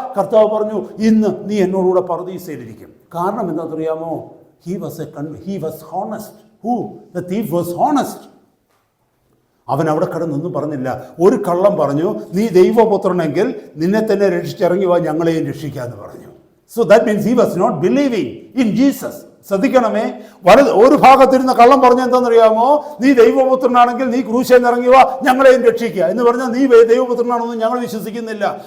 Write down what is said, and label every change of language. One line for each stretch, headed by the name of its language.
Malayalam: കർത്താവ് പറഞ്ഞു ഇന്ന് നീ എന്നോടുകൂടെ പറുദീസയിലിരിക്കും. കാരണം എന്താണെന്നറിയാമോ?
English: He was honest. Who? The thief was honest.
Malayalam: അവൻ അവിടെ കിടന്നൊന്നും പറഞ്ഞില്ല. ഒരു കള്ളം പറഞ്ഞു, നീ ദൈവപുത്രനെങ്കിൽ നിന്നെ തന്നെ രക്ഷിച്ചിറങ്ങി വാ, ഞങ്ങളെയും രക്ഷിക്കാന്ന് പറഞ്ഞു.
English: So that means he was not believing in Jesus.
Malayalam: ശ്രദ്ധിക്കണമേ, ഒരു ഭാഗത്തിരുന്ന കള്ളം പറഞ്ഞ എന്താണെന്നറിയാമോ? നീ ദൈവപുത്രനാണെങ്കിൽ നീ ക്രൂശിൽ ഇറങ്ങി വാ, ഞങ്ങളെയും രക്ഷിക്കുക എന്ന് പറഞ്ഞാൽ നീ ദൈവപുത്രനാണെന്ന് ഞങ്ങൾ വിശ്വസിക്കുന്നില്ല.